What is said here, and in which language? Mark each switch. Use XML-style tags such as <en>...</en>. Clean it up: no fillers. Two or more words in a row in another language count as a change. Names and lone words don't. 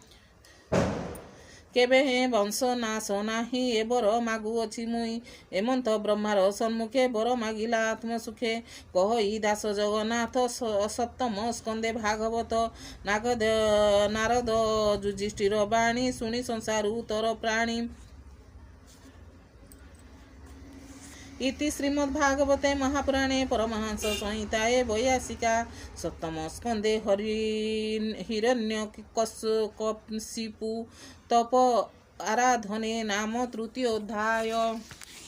<or>କେବେ ହେ ବଂଶ ନାଶ ନାହିଁ ଏ ବର ମାଗୁଅଛି ମୁଇଁ ଏମନ୍ତ ବ୍ରହ୍ମାର ସମ୍ମୁଖେ ବର ମାଗିଲା ଆତ୍ମସୁଖେ କହଇ ଦାସ ଜଗନ୍ନାଥ ସପ୍ତମ ସ୍କନ୍ଦେ ଭାଗବତ ନାରଦ ଯୁଧିଷ୍ଠିର ବାଣୀ ଶୁଣି ସଂସାରୁ ତୋର ପ୍ରାଣୀ</or> <sa>इति श्रीमद्भागवते महापुराणे परमहंस संहिताये वैयासिका सप्तम स्कंदे हिरण्यकशिपु तप आराधने नाम तृतीयोऽध्याय।</sa>